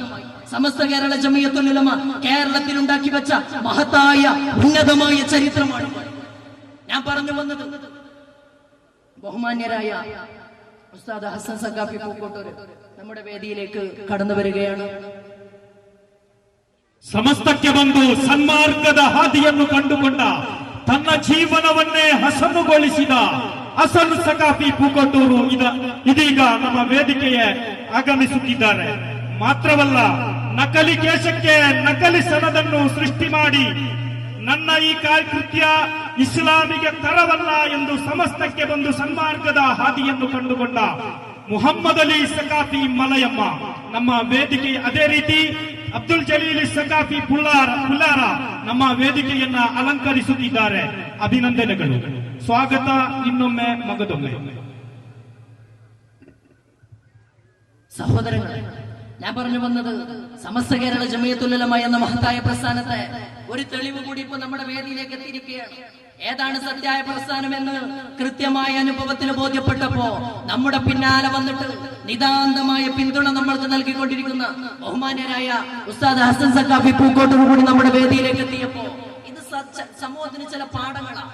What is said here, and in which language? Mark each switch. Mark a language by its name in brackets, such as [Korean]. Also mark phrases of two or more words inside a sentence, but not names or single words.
[Malayalam] സമസ്ത കേരള ജമിയത്തുൽ ഉലമ കേരളത്തിൽ ഉണ്ടാക്കി വെച്ച മഹത്തായ ഉന്നതമായ ചരിത്രമാണ് ഞാൻ പറഞ്ഞു വന്നത്. ബഹുമാന്യരായ ഉസ്താദ് ഹസൻ സഖാഫി പൂക്കോട്ടൂർ നമ്മുടെ വേദിയിലേക്ക് കടന്നു വരികയാണ്. [Kannada] ಸಮಸ್ತಕ್ಕೆ ಬಂದು ಸನ್ಮಾರ್ಗದ ಹಾದಿಯನ್ನು ಕಂಡುಕೊಂಡ ತನ್ನ ಜೀವನವನ್ನೇ ಹಸನುಗೊಳಿಸಿದ ಹಸನ್ ಸಖಾಫಿ ಪೂಕೋಟೂರು ಇದೀಗ ನಮ್ಮ ವೇದಿಕೆಗೆ ಆಗಮಿಸುತ್ತಿದ್ದಾರೆ. ಮಾತ್ರವಲ್ಲ, ನಕಲಿ ಕೇಶಕ್ಕೆ ನಕಲಿ ಸನದನ್ನು ಸೃಷ್ಟಿ ಮಾಡಿ ನನ್ನ ಈ ಕೃತ್ಯ ಇಸ್ಲಾಮಿಗೆ ತರವಲ್ಲ ಎಂದು ಸಮಸ್ತಕ್ಕೆ ಬಂದು ಸನ್ಮಾರ್ಗದ ಹಾದಿಯನ್ನು ಕಂಡುಕೊಂಡ ಮುಹಮ್ಮದ್ ಅಲಿ ಸಖಾಫಿ ಮಲಯಮ್ಮ ನಮ್ಮ ವೇದಿಕೆ, ಅದೇ ರೀತಿ ಅಬ್ದುಲ್ ಜಲೀಲ್ ಸಖಾಫಿ ಪುಲ್ಲಾರ ನಮ್ಮ ವೇದಿಕೆಯನ್ನ ಅಲಂಕರಿಸುತ್ತಿದ್ದಾರೆ. ಅಭಿನಂದನೆಗಳು, ಸ್ವಾಗತ ಇನ್ನೊಮ್ಮೆ ಮಗದೊಮ್ಮೆ. [Malayalam] സഹോദരങ്ങളെ, ഞാൻ പറഞ്ഞു വന്നത് സമസ്ത കേരള ജമിയത്തുൽ ഉലമ എന്ന മഹത്തായ പ്രസ്ഥാനത്തെ ഒരു തെളിവ് കൂടി ഇപ്പൊ നമ്മുടെ വേദിയിലേക്ക് എത്തിയിരിക്കുകയാണ്. ഏതാണ് സത്യായ പ്രസ്ഥാനം എന്ന് കൃത്യമായ അനുഭവത്തിൽ ബോധ്യപ്പെട്ടപ്പോ നമ്മുടെ പിന്നാലെ വന്നിട്ട് നിതാന്തമായ പിന്തുണ നമ്മൾക്ക് നൽകിക്കൊണ്ടിരിക്കുന്ന ബഹുമാന്യരായ ഉസ്താദ് ഹസൻ സഖാഫി പൂക്കോട്ടൂർ കൂടി നമ്മുടെ വേദിയിലേക്ക് എത്തിയപ്പോ ഇത് സമൂഹത്തിന് ചില പാഠങ്ങളാണ്.